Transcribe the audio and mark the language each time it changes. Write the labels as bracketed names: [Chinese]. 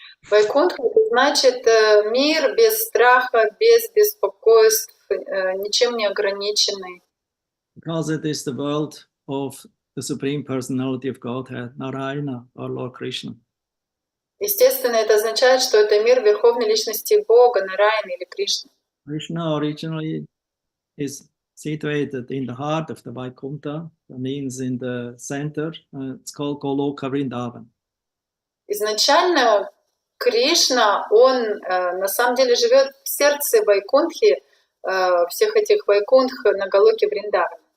[Russian] Вайкунтха — это значит мир без страха, без беспокойств, ничем не ограниченный. [English] Because it is the world of the Supreme Personality of Godhead, Narayana or Lord Krishna. [Russian] Естественно, это означает, что это мир Верховной Личности Бога, Нараяны или Кришны. [English] Krishna originally is situated in the heart of the Vaikuntha, that means in the center. It's called Goloka Vrindavan. [Russian] Изначально Кришна, он на самом деле живет в сердце Вайкунтхи, всех этих Вайкунтх на Галоке Вриндавана.